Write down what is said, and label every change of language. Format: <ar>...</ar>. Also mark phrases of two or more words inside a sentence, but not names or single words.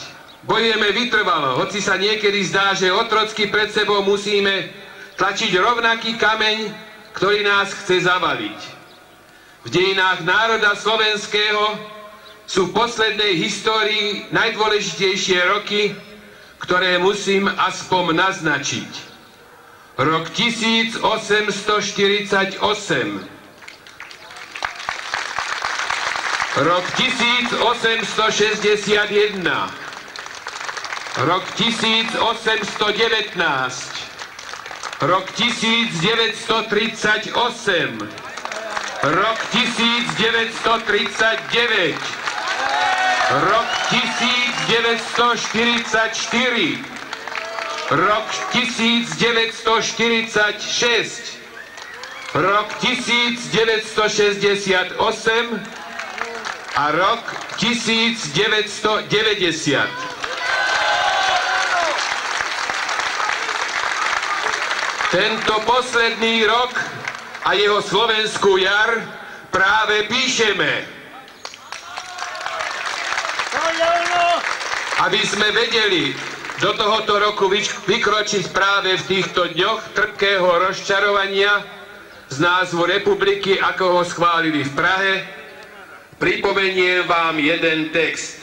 <sk>Bojujeme vytrvalo, hoci sa niekedy zdá, že otrocky pred sebou musíme tlačiť rovnaký kameň, ktorý nás chce zavaliť. V dejinách národa slovenského sú v poslednej histórii najdôležitejšie roky, ktoré musím aspoň naznačiť. Rok 1848, rok 1861, rok 1819, rok 1938, rok 1939, rok 1944, rok 1946, rok 1968 a rok 1990. Tento posledný rok a jeho slovenskú jar práve píšeme. Aby sme vedeli do tohoto roku vykročiť práve v týchto dňoch trpkého rozčarovania z názvu republiky, ako ho schválili v Prahe, pripomeniem vám jeden text.</sk>